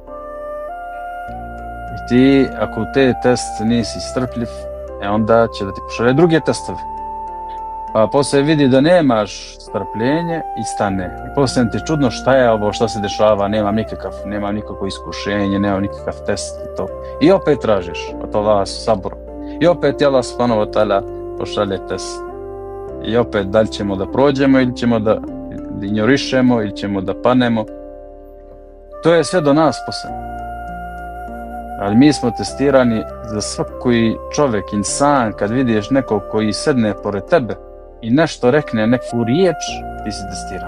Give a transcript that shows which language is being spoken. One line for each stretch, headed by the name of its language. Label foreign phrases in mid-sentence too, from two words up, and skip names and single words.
Bosnian: I ti, ako u te test nisi strpljiv, onda će da ti pošalje druge testove. Pa poslije vidi da nemaš strpljenje i stane. I poslije ti čudno šta je ovo, šta se dešava, nema nikakvo iskušenje, nema nikakav test i to. I opet tražiš od Allaha sabor. I opet je Allah
Arabic: سبحانه وتعالى
Bosnian: pošalje test. I opet da li ćemo da prođemo ili ćemo da ignorišemo ili ćemo da panemo. To je sve do nas poslije. Ali mi smo testirani za svaki čovjek, insan, kad vidiš nekog koji sedne pored tebe i nešto rekne, neku riječ, ti si testiran.